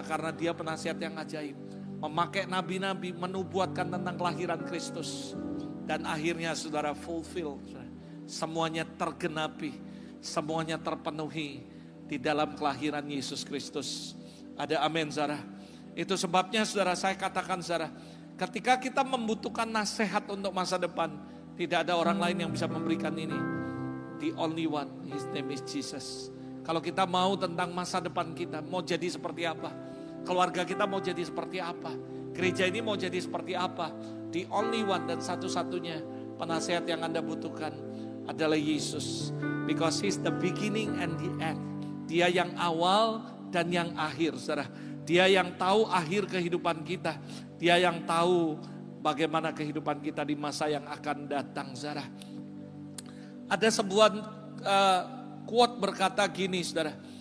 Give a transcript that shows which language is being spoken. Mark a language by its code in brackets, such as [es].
[id] Karena dia penasihat yang ajaib. Memakai nabi-nabi menubuatkan tentang kelahiran Kristus. Dan akhirnya saudara [en] fulfill. [id] Semuanya tergenapi. semuanya terpenuhi di dalam kelahiran Yesus Kristus. Ada amin, saudara. Itu sebabnya saudara, saya katakan saudara, ketika kita membutuhkan nasihat untuk masa depan, tidak ada orang lain yang bisa memberikan ini. [en] The only one, his name is Jesus. [id] Kalau kita mau tentang masa depan kita, mau jadi seperti apa, keluarga kita mau jadi seperti apa, gereja ini mau jadi seperti apa, [en] the only one [id] dan satu-satunya penasehat yang Anda butuhkan adalah Yesus. [en] Because he's the beginning and the end. [id] Dia yang awal dan yang akhir, saudara. Dia yang tahu akhir kehidupan kita. Dia yang tahu bagaimana kehidupan kita di masa yang akan datang, saudara. Ada sebuah quote berkata gini, saudara.